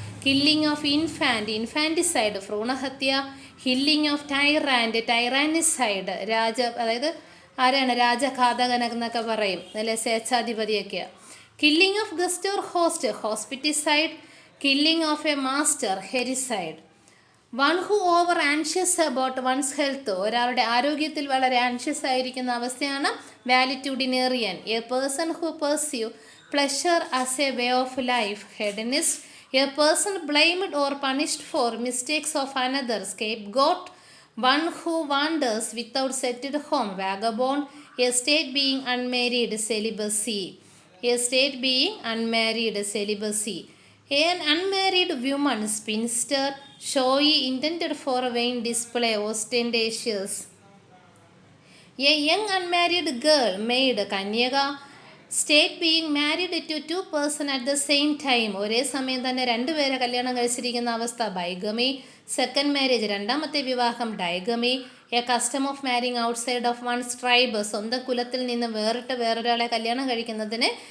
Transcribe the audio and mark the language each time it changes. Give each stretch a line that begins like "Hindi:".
English: killing of infant, infanticide,
Malayalam: ഭ്രൂണഹത്യ.
English: killing of tyrant, tyrannicide,
Malayalam: അതായത് ആരാണ് രാജഘാതകൻ എന്നൊക്കെ പറയും, അല്ലെ സ്വേച്ഛാധിപതിയൊക്കെ.
English: Killing of guest or host, hospiticide. Killing of a master, hericide. One who over anxious about one's health,
Malayalam: ഒരാളുടെ ആരോഗ്യത്തിൽ വളരെ ആൻഷ്യസ് ആയിരിക്കുന്ന അവസ്ഥയാണ്
English: Valetudinarian. A person who pursue pleasure as a way of life. Hedonist, a person blamed or punished for mistakes of another. Scapegoat, one who wanders without settled home. Vagabond, a state being unmarried. Celibacy, a state being unmarried. Celibacy. An unmarried woman, spinster. Showy, intended for vain display, ostentatious. A young unmarried girl, maid, കന്യക. State being married to two person at the same time,
Malayalam: ഒരേ സമയം തന്നെ രണ്ടുപേരെ കല്യാണം കഴിച്ചിരിക്കുന്ന അവസ്ഥ.
English: bigamy, second marriage,
Malayalam: രണ്ടാമത്തെ വിവാഹം.
English: digamy, a custom of marrying outside of one's tribe,
Malayalam: സ്വന്തം കുലത്തിൽ നിന്ന് വേറിട്ട് വേറൊരാളെ കല്യാണം കഴിക്കുന്നതിന്.